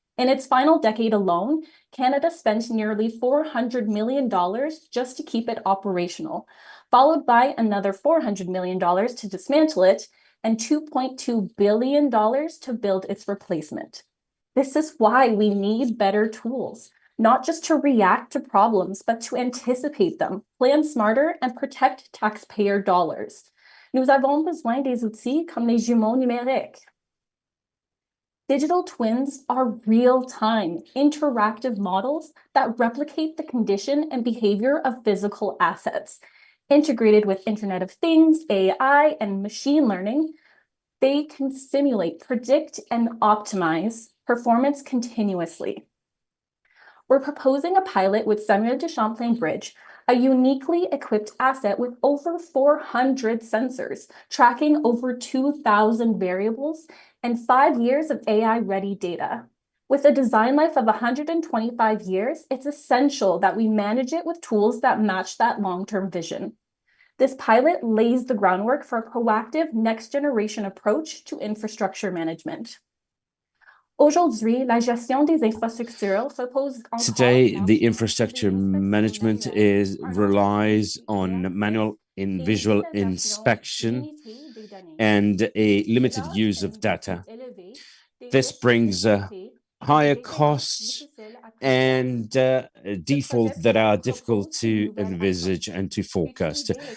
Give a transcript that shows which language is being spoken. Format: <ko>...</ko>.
<en>In its final decade alone, Canada spent nearly $400 million just to keep it operational, followed by another $400 million to dismantle it and $2.2 billion to build its replacement. This is why we need better tools, not just to react to problems, but to anticipate them, plan smarter, and protect taxpayer dollars.</en> <fr>Nous avons besoin des outils comme les jumeaux numériques.</fr> <en>Digital twins are real-time, interactive models that replicate the condition and behavior of physical assets. Integrated with Internet of Things, AI, and machine learning, they can simulate, predict, and optimize performance continuously. We're proposing a pilot with Samuel de Champlain Bridge, a uniquely equipped asset with over 400 sensors, tracking over 2,000 variables and 5 years of AI-ready data. With a design life of 125 years, it's essential that we manage it with tools that match that long-term vision. This pilot lays the groundwork for a proactive next-generation approach to infrastructure management.</en> <fr>Aujourd'hui, la gestion des infrastructures repose</fr> <en>Today, the infrastructure management relies on manual and visual inspection and a limited use of data. This brings higher costs and defaults that are difficult to envisage and to forecast.</en>